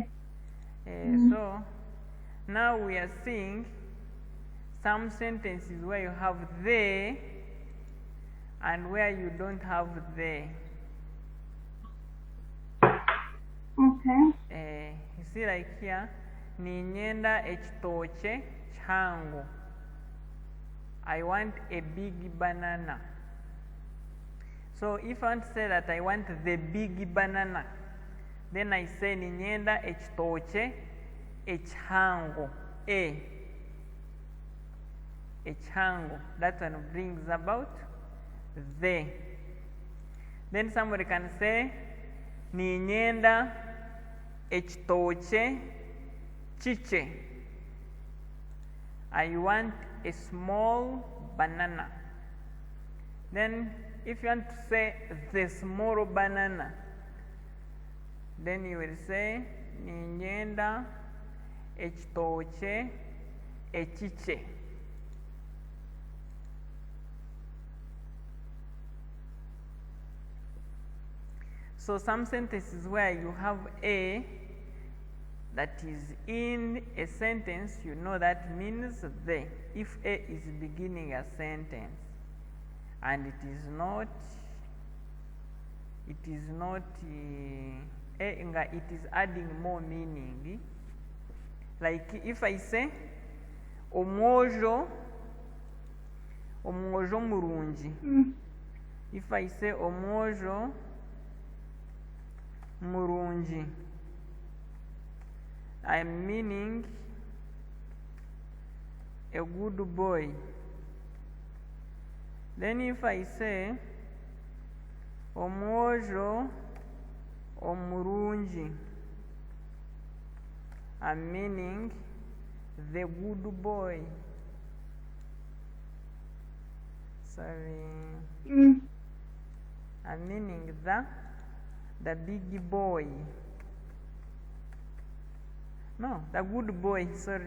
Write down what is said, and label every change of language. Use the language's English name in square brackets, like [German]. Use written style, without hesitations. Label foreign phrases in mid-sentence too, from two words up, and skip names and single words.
[English] So now we are seeing some sentences where you have they and where you don't have they. Okay. You see, like here, [Nyankole] ninyenda echitoche chango. [English] I want a big banana. So if I want to say that I want the big banana, then I say [Nyankole] ninyenda echitoche echango. [English] Echango. That one brings about the. Then somebody can say [Nyankole] ninyenda echitoche chiche. [English] I want a small banana. Then if you want to say the small banana, then you will say [Nyankole] ninyenda echitoche echiche. [English] So some sentences where you have a that is in a sentence, you know that means the. If a is beginning a sentence and it is not it is adding more meaning. Like if I say [Nyankole] omwojo murungi. [English] If I say [Nyankole] omwojo murungi, [English] I am meaning a good boy. Then if I say [Nyankole] omwojo omurungi, [English] I'm meaning the good boy. Sorry. I'm meaning the big boy. No, the good boy, sorry.